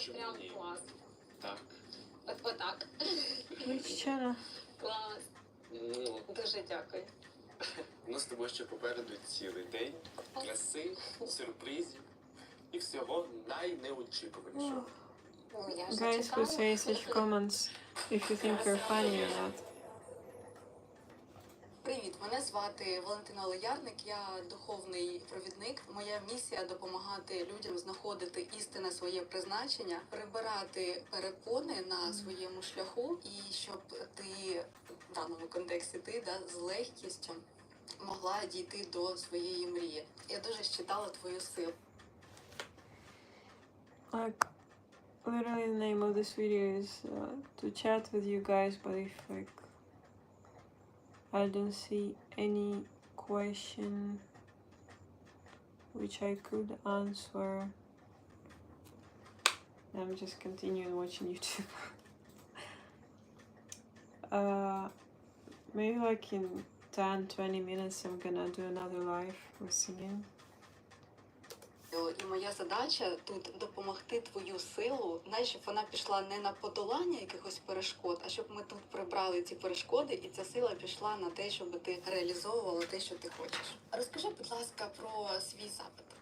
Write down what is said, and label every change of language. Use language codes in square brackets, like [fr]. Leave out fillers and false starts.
[uk] Це прям клас. Так. Отак. Звичайно. Клас. Дуже дякую. У нас з тобою ще попереду цілий день краси, сюрпризів і всього найнеочікуванішого. [en] Guys who say such comments if you think you're funny or not. [uk] Привіт, мене звати Валентина Олеярник, я духовний провідник. Моя місія – допомагати людям знаходити істинне своє призначення, прибирати перепони на своєму шляху, і щоб ти, в даному контексті з легкістю могла дійти до своєї мрії. Я дуже щитала твою силу. [en] Literally the name of this video is to chat with you guys, but if I don't see any question which I could answer, I'm just continuing watching YouTube. Maybe like in 10-20 minutes I'm gonna do another live with singing. [uk] І моя задача тут допомогти твою силу, щоб вона пішла не на подолання якихось перешкод, а щоб ми тут прибрали ці перешкоди, і ця сила пішла на те, щоб ти реалізовувала те, що ти хочеш. Розкажи, будь ласка, про свій запит.